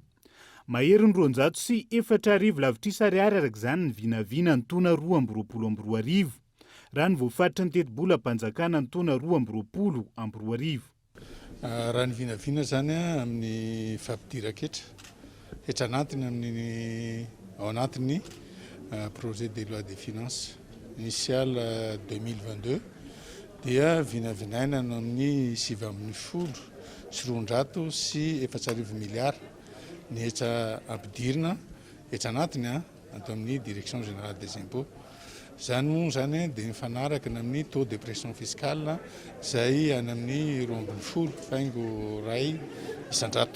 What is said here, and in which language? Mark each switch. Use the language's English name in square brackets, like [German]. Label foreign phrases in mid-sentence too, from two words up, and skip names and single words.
[Malagasy] Mahery ny 204 lavitrisa ariary arak'izany ny vinavina ny taona 2022 raha ny voafaritra ny teti-bola mpanjakana ny taona 2022. Raha ny vinavina zany amin'ny fampidiran-ketra etranatiny amin'ny ao anatin'ny [French] projet de loi des finances initial [Malagasy] 2022 dia vinavinaina no amin'ny 7,400 miliara ny etra ampidirina etranatiny ato amin'ny [French] direction générale des impôts. [Malagasy] Zany moa zany dia mifanaraka amin'ny [French] taux de pression fiscale [Malagasy] izay any amin'ny 20 faingo ray isan-jato.